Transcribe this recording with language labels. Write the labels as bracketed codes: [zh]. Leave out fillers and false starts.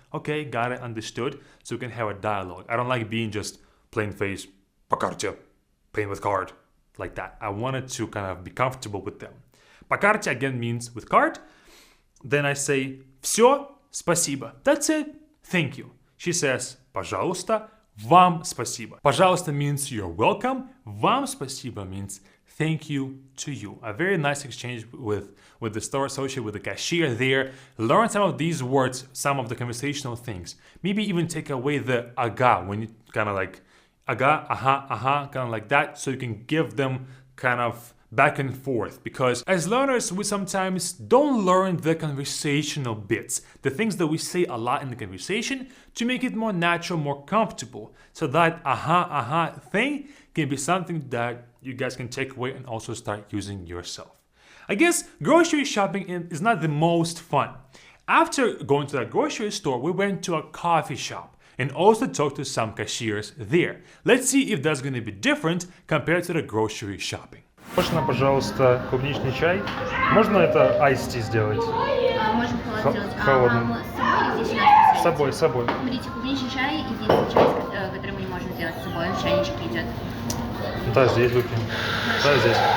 [en] Okay, got it, understood. So we can have a dialogue. I don't like being just plain face, [ru] по карте, [en] paying with card, like that. I wanted to kind of be comfortable with them. По карте again means with card. Then I say [ru] все, спасибо. [en] That's it. Thank you. She says, [ru] пожалуйста, вам спасибо. [en] Пожалуйста means you're welcome. [ru] Вам спасибо [en] means thank you to you. A very nice exchange with the store associate, with the cashier there. Learn some of these words, some of the conversational things. Maybe even take away the ага when you kind of like ага, aha, kind of like that, so you can give them kind of back and forth. Because as learners, we sometimes don't learn the conversational bits, the things that we say a lot in the conversation to make it more natural, more comfortable. So that aha thing can be something that you guys can take away and also start using yourself. I guess grocery shopping is not the most fun. After going to that grocery store, we went to a coffee shop and also talked to some cashiers there. Let's see if that's going to be different compared to the grocery shopping. [ru] Можно, пожалуйста, клубничный чай? Можно это айсти сделать? Можем холодным. С собой или здесь у нас? С собой. Смотрите, клубничный чай, единственный чай, который мы не можем сделать с собой, он в чайничке идет. Да, здесь выпьем. Да, здесь.